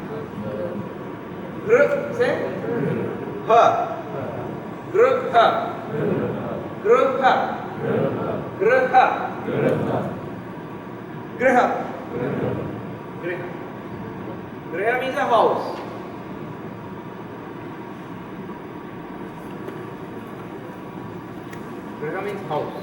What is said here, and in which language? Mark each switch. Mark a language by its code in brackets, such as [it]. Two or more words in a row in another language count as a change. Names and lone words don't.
[en] Gr, say? Ha. Gr, ha. Gr, ha. Gr, ha. Griha. Griha. Griha means a house. Griha means house.